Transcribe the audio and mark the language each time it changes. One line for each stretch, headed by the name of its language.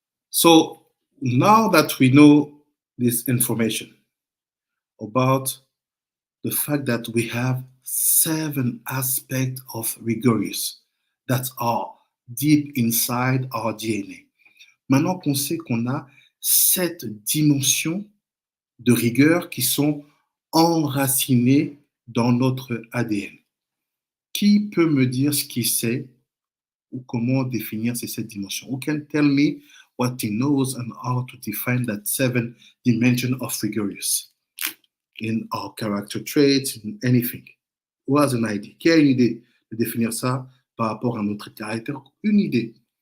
English: So now that we know this information about the fact that we have 7 aspects of rigorous that are deep inside our DNA.
French: Maintenant qu'on sait qu'on a 7 dimensions de rigueur qui sont enracinées dans notre ADN. Qui peut me dire ce qu'il sait ou comment définir ces 7 dimensions?
English: Who can tell me what he knows and how to define that 7 dimension of rigorous in our character traits, in anything? Who has an idea?
French: Qui a une idée de définir ça par rapport à notre caractère? Une idée.